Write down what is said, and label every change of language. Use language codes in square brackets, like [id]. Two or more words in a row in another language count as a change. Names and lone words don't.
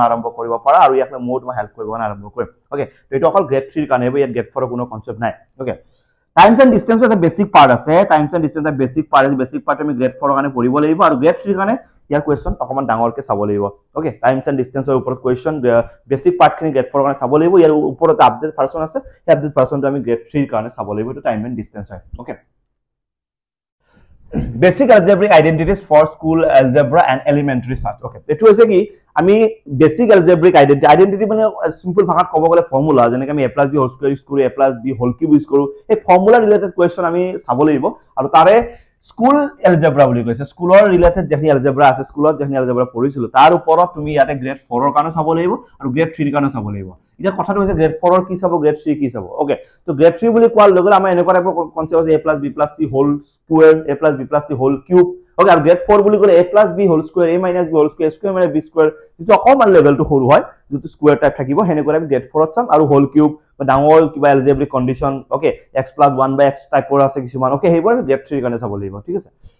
[as] আৰম্ভ কৰিব পাৰা আৰু ইয়াক মই তোমাক হেল্প কৰিব আৰম্ভ কৰিম ওকে তো এটো অকল গ্ৰেড 3 ৰ কাৰণে ইয়াত গ্ৰেড 4 ৰ কোনো কনসেপ্ট নাই ওকে [en] times and distance [as] এটা [en] basic part [as] আছে [en] times and distance [as] এটা [en] basic part [as] আমি গ্ৰেড 4 ৰ কাৰণে পঢ়িব লাগিব আৰু গ্ৰেড 3 ৰ কাৰণে ইয়াৰ কোৱেশ্চন অকমান ডাঙৰকে চাব লাগিব ওকে [en] times and distance [as] ওপৰত [en] question basic part [as] গ্ৰেড 4 ৰ কাৰণে চাব লাগিব ইয়াৰ ওপৰত [en] update version [as] আছে এই [en] update version [as] আমি গ্ৰেড 3 ৰ কাৰণে চাব লাগিব এটো [en] time and distance [as] হয় ওকে [en] Basic algebraic identities for school algebra and elementary science. [as] Okay. এটো হৈছে কি আমি [en] basic algebraic identity [as] মানে সিম্পল ভাষাত ক'ব গলে ফৰ্মুলা যেনেকৈ আমি [en] a + b whole square use [as] কৰো [en] a + b whole cube use [as] কৰো এই ফৰ্মুলা [en] related question [as] আমি চাব লাগিব আৰু তাৰে [en] school algebra [as] বুলি কৈছে স্কুলৰ ৰিলেটেড যেখিনি এলজেব্ৰা আছে স্কুলত যেখিনি এলজেব্ৰা পঢ়িছিলো তাৰ ওপৰত তুমি ইয়াতে গ্ৰেড 4 ৰ কাৰণে চাব লাগিব আৰু গ্ৰেড 3 ৰ কাৰণে চাব লাগিব এতিয়া কথাটো হৈছে গ্ৰেড 4 ৰ কি চাব গ্ৰেড 3 কি চাব ওকে তো গ্ৰেড 3 বুলি কোৱাৰ লগে লগে আমাৰ এনেকুৱা টাইপৰ কনসেপ্ট আছে [en] a + b + c whole square a + b + c whole cube [as] ওকে আৰু গ্ৰেড 4 বুলি ক'লে [en] a + b whole square a - b whole square square [as] মানে [en] b square [as] যেটো অকমান লেভেলটো সৰু হয় যেটো [en] square type [as] থাকিব হেনেকৈ আমি গ্ৰেড 4 ত চাম আৰু [en] whole cube [as] বা ডাঙৰ কিবা [en] algebraic condition [as] ওকে x + 1/x টাইপৰ আছে কিছুমান ওকে হেইবোৰ আমি গ্ৰেড 3 ৰ কাৰণে চাব লাগিব ঠিক আছে